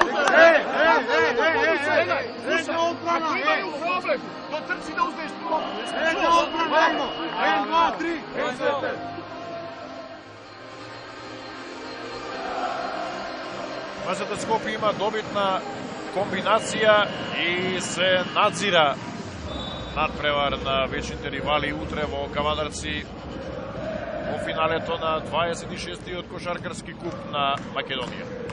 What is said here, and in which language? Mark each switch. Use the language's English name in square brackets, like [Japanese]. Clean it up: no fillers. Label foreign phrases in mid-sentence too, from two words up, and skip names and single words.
[Serbian] Ako imaju problem, to trči da uzmeš blok. Ajmo, 1, 2, 3. [Macedonian] МЗТ Скопје има добитна комбинација и се надзира надпревар на вечните ривали утре во Кавадарци во финалето на 26-тиот кошаркарски куп на Македонија.